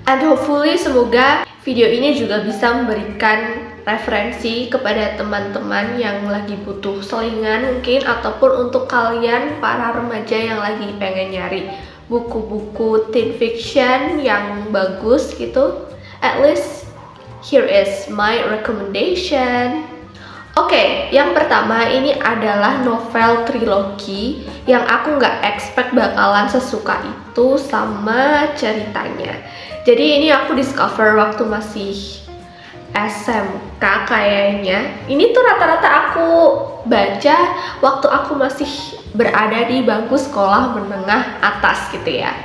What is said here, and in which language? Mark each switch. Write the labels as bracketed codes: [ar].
[en] And hopefully [id] semoga video ini juga bisa memberikan referensi kepada teman-teman yang lagi butuh selingan mungkin, ataupun untuk kalian para remaja yang lagi pengen nyari buku-buku teen fiction yang bagus gitu. [en] At least here is my recommendation. [id] Oke, yang pertama ini adalah novel trilogi yang aku nggak expect bakalan sesuka itu sama ceritanya. Jadi ini aku discover waktu masih SMK kayaknya. Ini tuh rata-rata aku baca waktu aku masih berada di bangku sekolah menengah atas gitu ya.